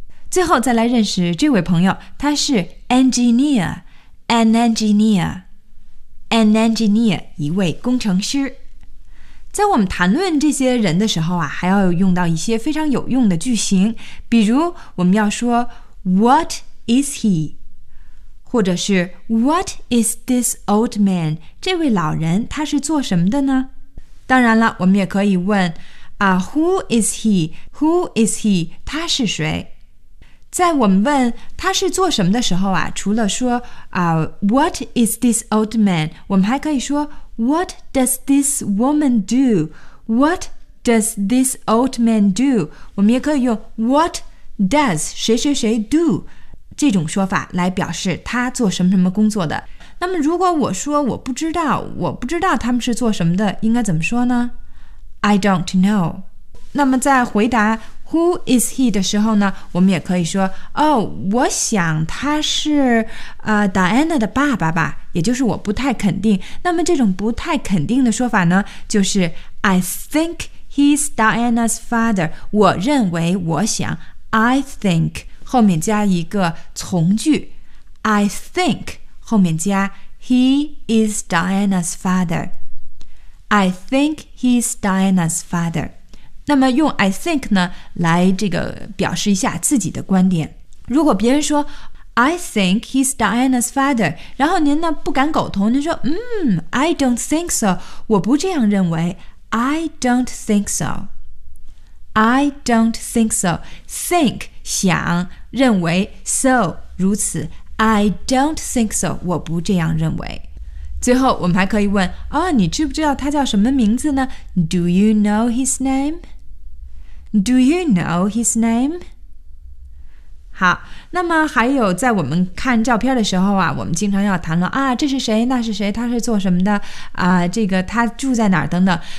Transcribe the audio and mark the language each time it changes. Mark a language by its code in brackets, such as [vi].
[zh] 最后再来认识这位朋友，他是 engineer。 [en] an engineer。 An engineer， [zh] 一位工程师。在我们谈论这些人的时候啊，还要用到一些非常有用的句型，比如我们要说 [en] What is he？ [zh] 或者是 [en] What is this old man？ [zh] 这位老人他是做什么的呢？当然了，我们也可以问啊 ， [en] Who is he？ Who is he？ [zh] 他是谁？在我们问他是做什么的时候啊，除了说啊 ， [en] What is this old man？ [zh] 我们还可以说 [en] What does this woman do? What does this old man do? [zh] 我们也可以用 [en] what does [zh] 谁谁谁 do 这种说法来表示他做什么什么工作的。那么如果我说我不知道，我不知道他们是做什么的，应该怎么说呢？ [en] I don't know。 [zh] 那么在回答 who is he 的时候呢，我们也可以说哦，我想他是Diana 的爸爸吧，也就是我不太肯定。那么这种不太肯定的说法呢，就是 [en] I think he's Diana's father。 [zh] 我认为，我想 I think 后面加一个从句 I think后面加 [en] he is Diana's father. I think he's Diana's father. [zh] 那么用 I think 呢来这个表示一下自己的观点。如果别人说 [en] I think he's Diana's father, [zh] 然后您呢不敢苟同，您说 [en] I don't think so, [zh] 我不这样认为。 [en] I don't think so. I don't think so. [zh] Think, 想，认为， so, 如此。 [en] I don't think so, [zh] 我不这样认为。最后我们还可以问，哦，你知不知道他叫什么名字呢？ [en] Do you know his name? Do you know his name? [zh] 好，那么还有在我们看照片的时候啊，我们经常要谈论，啊，这是谁，那是谁，他是做什么的，这个他住在哪儿等等。